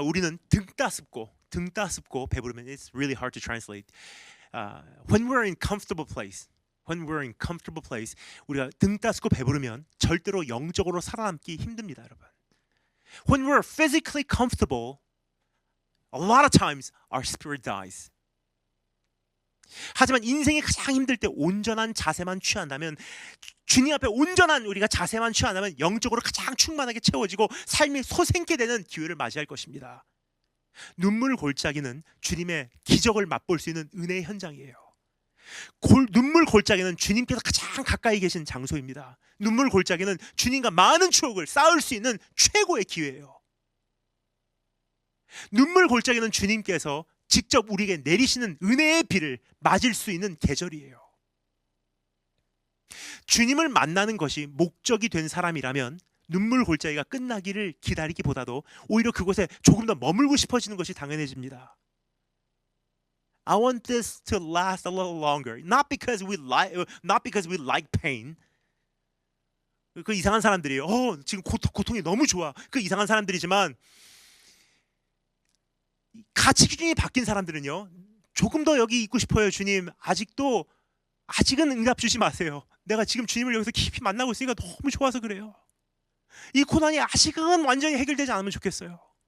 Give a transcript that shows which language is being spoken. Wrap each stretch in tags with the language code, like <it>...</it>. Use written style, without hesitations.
<ko>우리는 등 따습고 배부르면</ko> <en>it's really hard to translate. When we're in comfortable place,</en> <ko>우리가 등 따스고 배부르면 절대로 영적으로 살아남기 힘듭니다, 여러분.</ko> <en>When we're physically comfortable, a lot of times our spirit dies.</en> <ko>하지만 인생이 가장 힘들 때 온전한 자세만 취한다면, 주님 앞에 온전한 우리가 자세만 취한다면 영적으로 가장 충만하게 채워지고 삶이 솟생게 되는 기회를 맞이할 것입니다. 눈물 골짜기는 주님의 기적을 맛볼 수 있는 은혜의 현장이에요. 눈물 골짜기는 주님께서 가장 가까이 계신 장소입니다. 눈물 골짜기는 주님과 많은 추억을 쌓을 수 있는 최고의 기회예요. 눈물 골짜기는 주님께서 직접 우리에게 내리시는 은혜의 비를 맞을 수 있는 계절이에요. 주님을 만나는 것이 목적이 된 사람이라면 눈물 골짜기가 끝나기를 기다리기보다도 오히려 그곳에 조금 더 머물고 싶어지는 것이 당연해집니다.</ko> <en>I want this to last a little longer. Not because we like pain.</en> <ko>그 이상한 사람들이에요. 지금 고통이 너무 좋아. 그 이상한 사람들이지만, 가치 기준이 바뀐 사람들은요, 조금 더 여기 있고 싶어요. 주님, 아직은 응답 주지 마세요. 내가 지금 주님을 여기서 깊이 만나고 있으니까 너무 좋아서 그래요. 이 고난이 아직은 완전히 해결되지 않으면 좋겠어요.</ko>